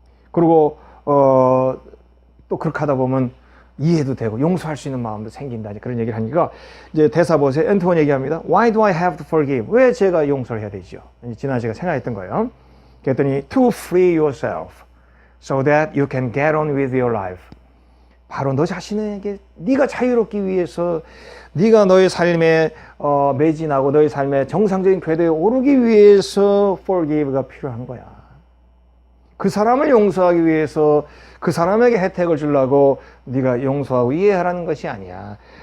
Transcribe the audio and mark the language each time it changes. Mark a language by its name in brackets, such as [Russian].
[Korean] 그리고 또 그렇게 하다 보면 이해도 되고 용서할 수 있는 마음도 생긴다. 그런 얘기를 하니까 이제 대사 보세요. 엔트원 얘기합니다. [English] Why do I have to forgive? [Korean] 왜 제가 용서를 해야 되죠? 지난 시간에 생각했던 거예요. 그랬더니 [English] to free yourself so that you can get on with your life. [Korean] 바로 너 자신에게 네가 자유롭기 위해서, 네가 너의 삶에 매진하고 너의 삶의 정상적인 궤도에 오르기 위해서 forgive가 필요한 거야. 그 사람을 용서하기 위해서 그 사람에게 혜택을 주려고 네가 용서하고 이해하라는 것이 아니야.